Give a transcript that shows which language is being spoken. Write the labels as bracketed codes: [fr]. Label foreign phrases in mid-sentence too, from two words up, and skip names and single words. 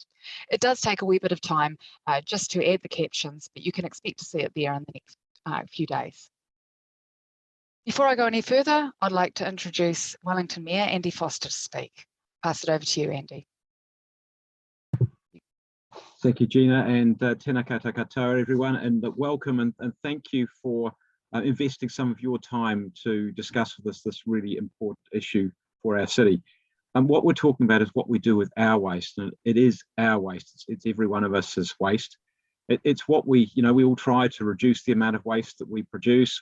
[en] It does take a wee bit of time just to add the captions, but you can expect to see it there in the next few days. Before I go any further, I'd like to introduce Wellington Mayor Andy Foster to speak. Pass it over to you, Andy. Thank you, Gina, and [mi] tēnā koutou katoa, [en] everyone, and welcome and thank you for investing some of your time to discuss this really important issue for our city. And what we're talking about is what we do with our waste, and it is our waste. It's every one of us's waste. It's what we all try to reduce the amount of waste that we produce.